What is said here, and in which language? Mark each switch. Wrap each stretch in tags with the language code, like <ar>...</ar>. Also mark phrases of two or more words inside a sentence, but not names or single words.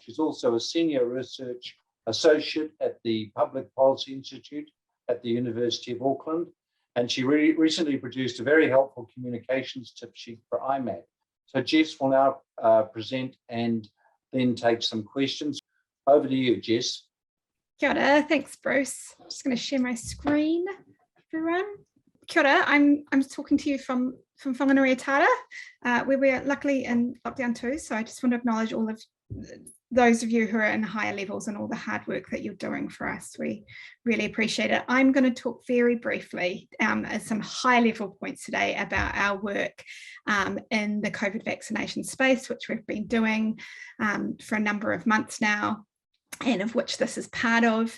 <en>She's also a senior research associate at the Public Policy Institute at the University of Auckland. And she recently produced a very helpful communications tip sheet for IMAC. So Jess will now present and then take some questions. Over to you, Jess.</en> <mi>Kia ora,</mi> <en>thanks Bruce. I'm just going to share my screen, everyone.</en> <mi>Kia ora,</mi> <en>I'm talking to you from Whanganui-a-Tara, where we're luckily in lockdown too. So I just want to acknowledge all of those of you who are in higher levels and all the hard work that you're doing for us. We really appreciate it. I'm going to talk very briefly at some high level points today about our work in the COVID vaccination space, which we've been doing for a number of months now, and of which this is part of.</en>